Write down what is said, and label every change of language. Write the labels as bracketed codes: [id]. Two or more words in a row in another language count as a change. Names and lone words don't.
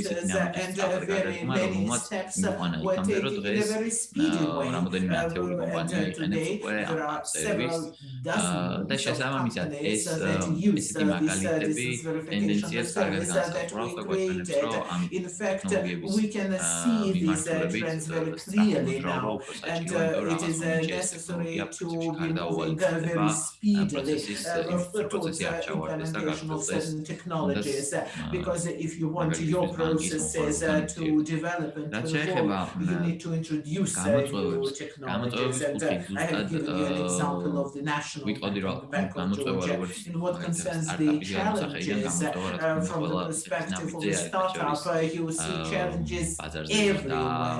[ka] ისეთი ნაბიჯის სწრაფად გადადგმა რომელმაც იმოყვანა იქამდე რომ დღეს რამოდენიმე ათეული კომპანია იყენებს უკვე ამ სერვისს და შესაბამისად ესეთი მაგალითები ტენდენციებს კარგად განსაზღვრავს და გვაჩვენებს რომ ამ ტექნოლოგიების მიმართულებით სწრაფმოძრაობა უფრო საჭიროა იმიტომ რომ რაღაც მომენტში ეს ტექნოლოგია პრინციპში გარდაუვალი ხდება პროცესის პროცესი არ ჩავარდეს და გაგრძელდეს [en] because if you want your processes to develop and to evolve, you need to introduce new technologies. And I have given you an example of the National Bank of Georgia. In what concerns the challenges from the perspective of the startup, you see challenges everywhere.